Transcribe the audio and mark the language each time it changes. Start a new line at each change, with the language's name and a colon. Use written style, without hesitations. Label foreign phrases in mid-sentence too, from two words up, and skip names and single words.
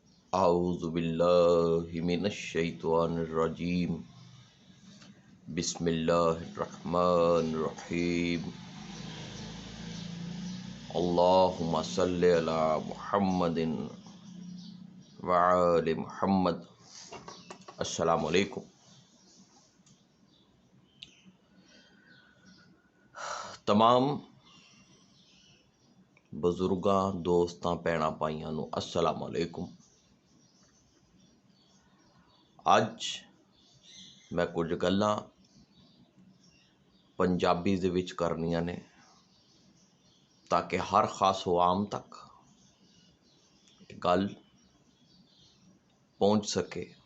Arabic: أعوذ بالله من الشيطان الرجيم. بسم الله الرحمن الرحيم. اللهم صل على محمد وآل محمد. السلام عليكم.
Punjabi: تمام بزرگاں، دوستاں، بھیناں بھائیاں نوں
Arabic: السلام عليكم.
Punjabi: اج میں کچھ گلاں پنجابی دے وچ کرنیاں نے تاکہ ہر خاص عوام تک گل پہنچ سکے.